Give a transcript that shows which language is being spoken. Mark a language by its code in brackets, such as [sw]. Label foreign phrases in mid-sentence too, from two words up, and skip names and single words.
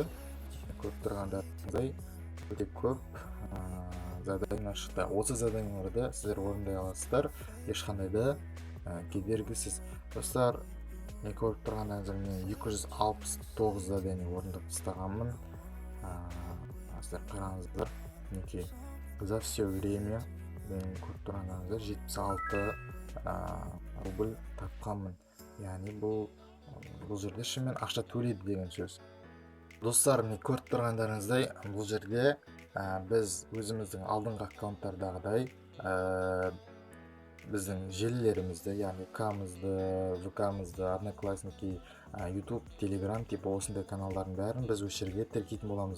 [kk] Көріп тұрғандарыңыздай өте көп задание шықты. Осы заданияларды сіздер орындай аласыздар, ешқандай да кедергісіз. Достар, мен көріп тұрғандарыңыздар, мен 269 задание орындап тастағанмын. Сіздер қараңыздар, мінекей [ru] за все время [kk] мен көріп тұрғандарыңыздар 76 рубль тапқанмын. Яғни бұл жерде шынымен ақша төлейді деген сөз. Достар, мен көріп тұрғандарыңыздай, бұл жерде біз өзіміздің алдыңғы аккаунттардағыдай біздің желілерімізді, яғни ВК-мызды, Одноклассники, YouTube, Telegram типі осындай каналдардың бәрін біз осы жерге тіркейтін боламыз.